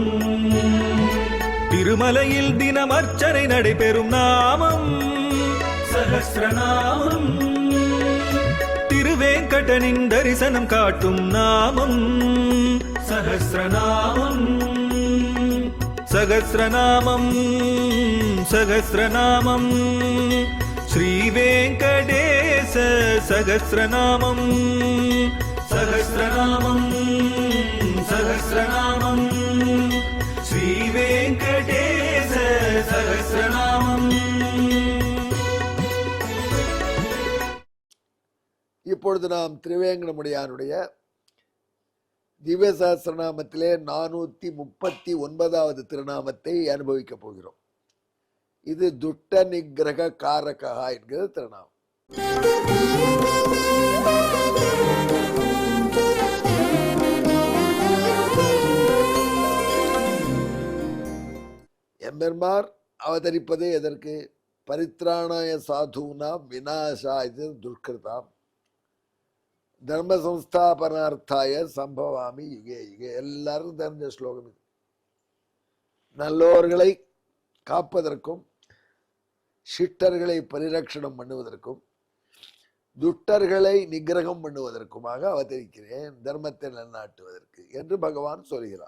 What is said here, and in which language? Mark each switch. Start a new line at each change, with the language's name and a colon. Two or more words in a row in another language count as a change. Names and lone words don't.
Tamil: திருமலையில் தினம் அர்ச்சனை நடைபெறும் நாமம் சஹஸ்ரநாமம். திருவேங்கடனின் தரிசனம் காட்டும் நாமம் சஹஸ்ரநாமம்.
Sanskrit: सहस्रनामं सहस्रनामं श्रीवेङ्कटेश सहस्रनामं सहस्रनामं सहस्रनामं श्रीवेङ्कटेश सहस्रनामं.
Tamil: இப்பொழுது நாம் திருவேங்கடமுடியானுடைய திவ்ய சஹஸ்ரநாமத்திலே 439வது திருநாமத்தை அனுபவிக்க போகிறோம். இது துட்ட நிகிரக காரகா என்கிற திருநாமம். எம்பெருமார் அவதரிப்பது எதற்கு?
Sanskrit: परित्राणाय साधूनां विनाशाय दुष्कृताम् धर्म संस्थापनार्थाय सम्भवामि युगे युगे.
Tamil: எல்லாரும் தெரிஞ்ச ஸ்லோகம் இது. நல்லோர்களை காப்பதற்கும் சிட்டர்களை பரிரட்சணம் பண்ணுவதற்கும் துட்டர்களை நிகிரகம் பண்ணுவதற்குமாக அவதரிக்கிறேன், தர்மத்தை நிலைநாட்டுவதற்கு என்று பகவான் சொல்கிறார்.